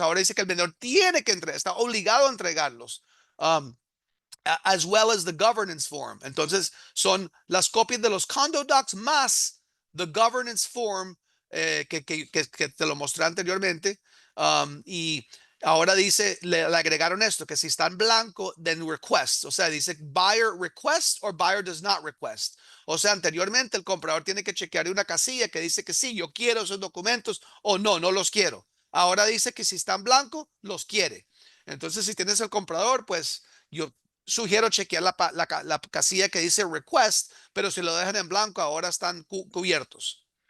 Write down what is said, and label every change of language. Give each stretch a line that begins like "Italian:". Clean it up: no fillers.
Spanish: Ahora dice que el vendedor tiene que entregar, está obligado a entregarlos.
English: As well as the governance form.
Spanish: Entonces, son las copias de los condo docs más
English: the governance form
Spanish: que te lo mostré anteriormente. Y ahora dice, le agregaron esto, que si está en blanco,
English: then request.
Spanish: O sea, dice
English: buyer request or buyer does not request.
Spanish: O sea, anteriormente el comprador tiene que chequear una casilla que dice que sí, yo quiero esos documentos o no, no los quiero. Ahora dice que si está en blanco, los quiere. Entonces, si tienes el comprador, pues yo sugiero chequear la casilla que dice request, pero si lo dejan en blanco, ahora están cubiertos.